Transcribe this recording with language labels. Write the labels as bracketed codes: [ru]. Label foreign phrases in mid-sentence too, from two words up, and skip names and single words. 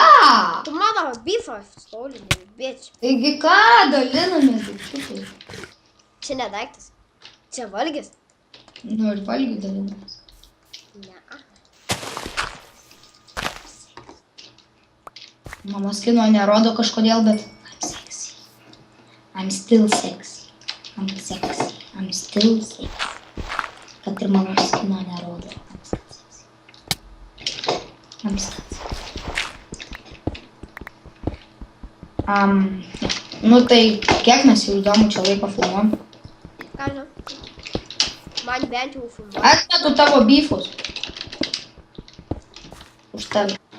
[lt] Tu mano bifą stolinį, bitch. Taigi ką, dalinamės daikčiukai. Čia ne daiktas. Čia valgis. Nu ir valgių dalinamės. Ne. Mano skino nerodo kažkodėl, bet [en] I'm sexy. I'm still sexy. I'm sexy. I'm still sexy. [lt] Kad ir mano skino nerodo. [en] I'm still sexy. I'm still sexy. [lt] Nu tai kiek mes jau įdomu čia laiko filmuom? Ką žinau? Man bent jau filmuoja. Atmetu tavo bifus. Už tave.